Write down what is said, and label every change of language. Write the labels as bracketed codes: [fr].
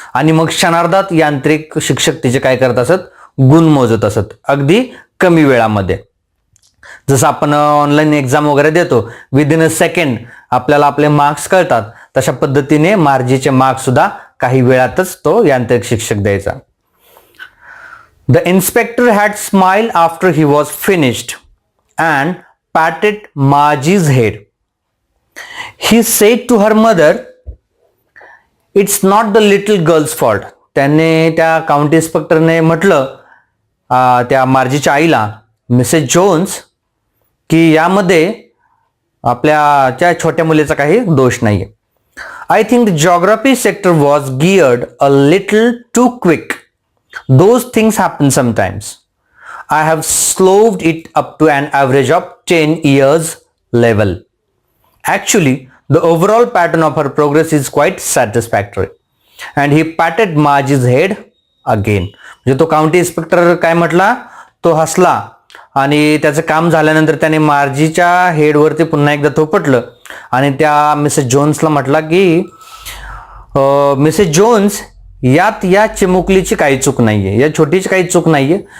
[mr] आणि मग क्षणार्धात यांत्रिक शिक्षक तिचे काय करत असत, गुण मोजत असत अगदी कमी वेळामध्ये. जसं आपण ऑनलाईन एक्झाम वगैरे देतो, [en] within a second [mr] आपल्याला आपले मार्क्स कळतात, तशा पद्धतीने मार्जीचे मार्क्स सुद्धा काही वेळातच तो यांत्रिक शिक्षक द्यायचा. [en] The inspector had smiled after he was finished and patted Margie's head. He said to her mother, "It's not the little girl's fault." [mr] त्याने त्या काउंटी इन्स्पेक्टरने म्हटलं त्या मार्जीच्या आईला, मिसेस जोन्स, की यामध्ये आपल्या त्या छोट्या मुलीचा काही दोष नाहीये. [en] I think the geography sector was geared a little too quick. Those things happen sometimes. I have slowed it up to an average of 10 years level. Actually, the overall pattern of her progress is quite satisfactory. And he patted Margie's head again. [mr] म्हणजे तो county inspector काय म्हटला, तो हसला आणि त्याचं काम झाल्यानंतर त्याने मार्जीच्या हेडवरती पुन्हा एकदा थोपटलं आणि त्या मिसेस जोन्सला म्हटला की मिसेस जोन्स, यात या चिमुकलीची काही चूक नाहीये, या छोटीची काही चूक नाहीये.